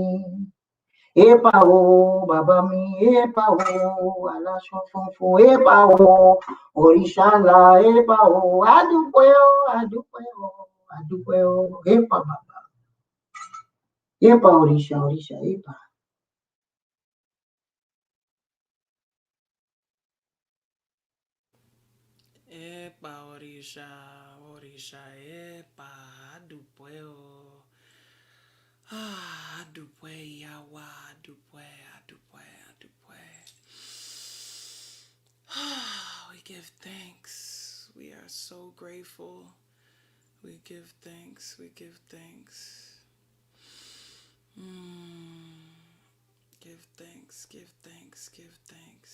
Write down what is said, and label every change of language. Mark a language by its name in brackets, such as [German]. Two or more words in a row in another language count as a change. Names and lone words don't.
[Yoruba] Ipa o bàbá mi, ipa o aláṣọ funfun, ipa o òrìṣà ńlá, ipa o adúpẹ́ o, adúpẹ́ o, adúpẹ́ o, ipa bàbá. Ipa òrìṣà, òrìṣà, ipa. Epa orisha, orisha, epa, adúpẹ́ o. Adúpẹ́ Yahwa, adúpẹ́, adúpẹ́, adúpẹ́. [English] We give thanks. We are so grateful. We give thanks. We give thanks. Give thanks, give thanks, give thanks.